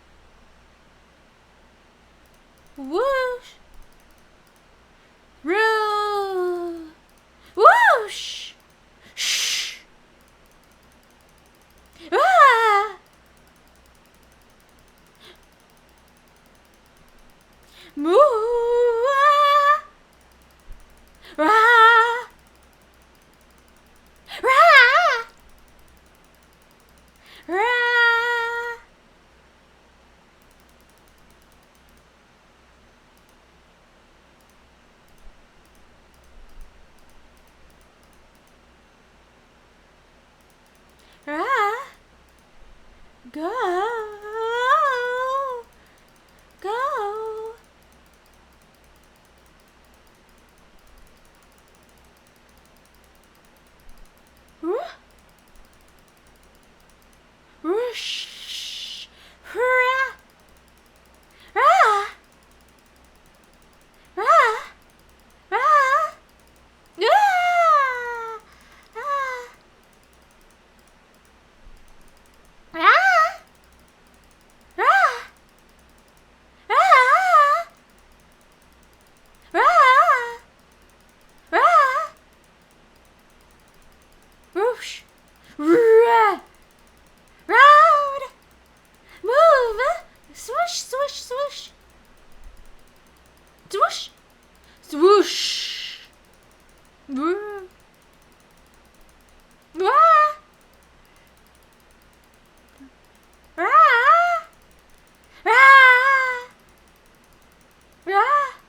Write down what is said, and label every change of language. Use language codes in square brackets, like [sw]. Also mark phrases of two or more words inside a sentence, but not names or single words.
[en] Whoosh. Roo. Whoosh. Shh. Ah. Moo. Ah. Rah. Rah. Rah. Rah. Go. Go. Woo. Whoosh. Rah. Rah. Rah. Rah. Ah. Ah. Rah. Rah. Rah. Rah. Rah. Whoosh. Rah. Round. Move. Swoosh, swoosh, swoosh. Swoosh. Swoosh. Woo. Wah. Rah. Rah. Rah.